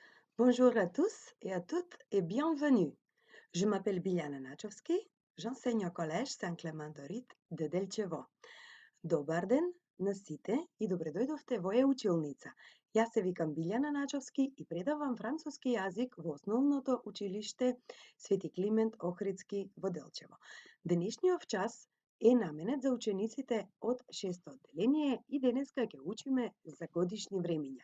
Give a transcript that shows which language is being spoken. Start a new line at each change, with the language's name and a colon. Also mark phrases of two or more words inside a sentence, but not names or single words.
French: Bonjour à tous et à toutes et bienvenue. Je m'appelle Biljana Načovski, j'enseigne au collège Saint-Clément de de Delčevo.
Macedonian: Добар ден на сите и добре дојдовте во училница. Јас се викам Билјана Начовски и предавам француски јазик во основното училиште Свети Климент Охридски во Делчево. Денешниот час е наменет за учениците од 6 одделение и денеска ќе учиме за годишни времиња.